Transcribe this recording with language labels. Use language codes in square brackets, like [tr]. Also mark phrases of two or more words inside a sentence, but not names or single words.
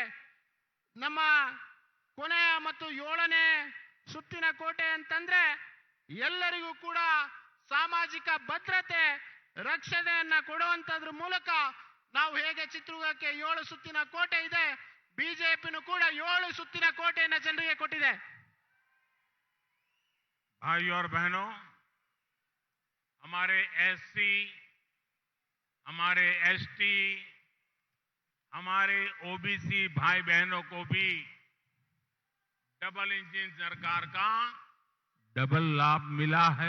[kn] ನಮ್ಮ ಕೊನೆಯ ಮತ್ತು 7ನೇ ಸುತ್ತಿನ ಕೋಟೆ ಅಂತಂದ್ರೆ ಎಲ್ಲರಿಗೂ ಕೂಡ ಸಾಮಾಜಿಕ ಭದ್ರತೆ ರಕ್ಷಣೆಯನ್ನ ಕೊಡುವಂತದ್ರ ಮೂಲಕ ನಾವು ಹೇಗೆ ಚಿತ್ರದುರ್ಗಕ್ಕೆ 7 ಸುತ್ತಿನ ಕೋಟೆ ಇದೆ, ಬಿಜೆಪಿನೂ ಕೂಡ 7 ಸುತ್ತಿನ ಕೋಟೆಯನ್ನು ಜನರಿಗೆ ಕೊಟ್ಟಿದೆ. [hi] भाइयों और बहनों, हमारे एससी, हमारे एसटी, हमारे ओबीसी भाई बहनों को भी [en] double engine [hi] सरकार का डबल लाभ मिला है.